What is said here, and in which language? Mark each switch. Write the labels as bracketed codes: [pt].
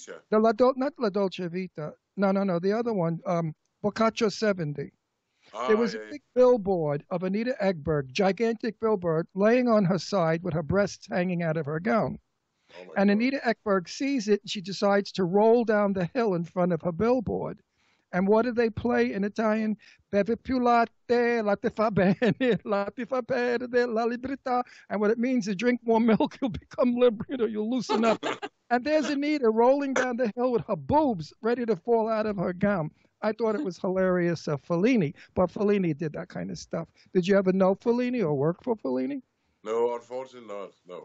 [en] Not La Dolce Vita. No, the other one, Boccaccio 70. There was a big billboard of Anita Ekberg, gigantic billboard, laying on her side with her breasts hanging out of her gown. And Anita Ekberg sees it, and she decides to roll down the hill in front of her billboard. And what do they play in Italian? [it] Bevi più latte, latte fa bene, latte fa perdere, la libertà. [en] And what it means is drink more milk, you'll become liberal, you'll loosen up. And there's Anita rolling down the hill with her boobs ready to fall out of her gown. I thought it was hilarious of Fellini, but Fellini did that kind of stuff. Did you ever know Fellini or work for Fellini? No, unfortunately not.